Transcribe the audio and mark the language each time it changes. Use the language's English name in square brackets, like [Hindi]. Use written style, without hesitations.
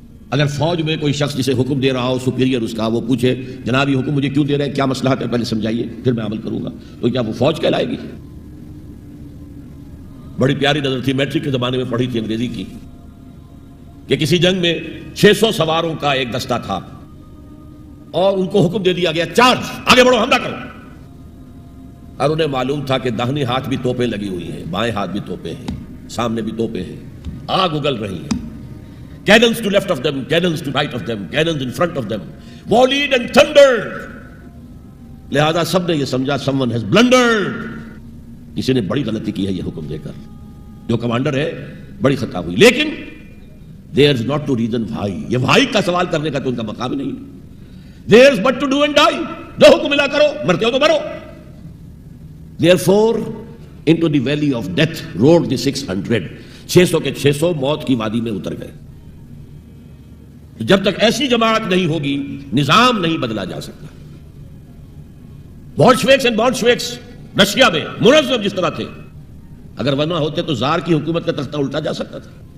[Urdu] اگر فوج میں کوئی شخص جسے حکم دے رہا ہو، سپیریئر اس کا، وہ پوچھے جناب یہ حکم مجھے کیوں دے رہے ہیں، کیا مصلحت ہے، پہلے سمجھائیے پھر میں عمل کروں گا، تو کیا وہ فوج کہلائے گی؟ بڑی پیاری نظر تھی، میٹرک کے زمانے میں پڑھی تھی انگریزی کی، کہ کسی جنگ میں 600 سواروں کا ایک دستہ تھا اور ان کو حکم دے دیا گیا چارج، آگے بڑھو، حملہ کرو. اور انہیں معلوم تھا کہ داہنے ہاتھ بھی توپیں لگی ہوئی ہیں، بائیں ہاتھ بھی توپیں ہیں، سامنے بھی توپیں ہیں، آگ اگل رہی ہیں. [English] Cannons to left of them, cannons to right of them, cannons in front of them, volleyed and thundered. [Urdu] لہذا سب نے یہ سمجھا [English] someone has blundered. [Urdu] کسی نے بڑی غلطی کی ہے یہ حکم دے کر. جو کمانڈر ہے بڑی خطا ہوئی. لیکن [English] there's not to reason why. [Urdu] یہ why کا سوال کرنے کا تو ان کا مقام نہیں ہے. [English] There's but to do and die. [Urdu] جو حکم ملا کرو، مرتے ہو تو مرو. [English] Therefore into the valley of death rode the 600. [Urdu] 600 کے 600 موت کی وادی میں اتر گئے. جب تک ایسی جماعت نہیں ہوگی نظام نہیں بدلا جا سکتا. بولشویکس اینڈ بولشویکس رشیا میں منظم جس طرح تھے، اگر ورنہ ہوتے تو زار کی حکومت کا تختہ الٹا جا سکتا تھا.